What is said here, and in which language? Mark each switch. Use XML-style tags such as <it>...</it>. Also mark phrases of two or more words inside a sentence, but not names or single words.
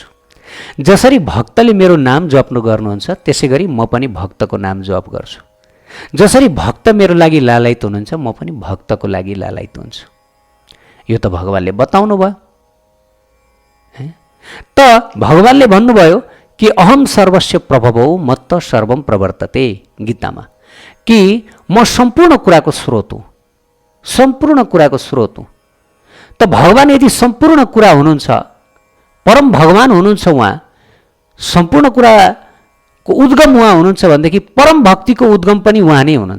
<ne>जसरी भक्तले मेरो नाम जप्नु गर्नुहुन्छ त्यसै गरी म पनि भक्तको नाम जप गर्छु। जसरी भक्त मेरो लागि लालायित हुनुहुन्छ म पनि भक्तको लागि लालायित हुन्छु। यो त भगवानले बताउनु भयो। त भगवानले भन्नुभयो कि</ne> <sa>अहम सर्वस्व प्रभवौ मत्त सर्वम प्रवर्तते</sa> <ne>गीतामा, कि म सम्पूर्ण कुराको स्रोत हुँ, सम्पूर्ण कुराको स्रोत हुँ। त भगवान यदि सम्पूर्ण कुरा हुनुहुन्छ, परम भगवान हुनुहुन्छ, उहाँ सम्पूर्ण कुराको उद्गम उहाँ हुनुहुन्छ भनेदेखि परम भक्तिको उद्गम पनि उहाँ नै हुनुहुन्छ।</ne>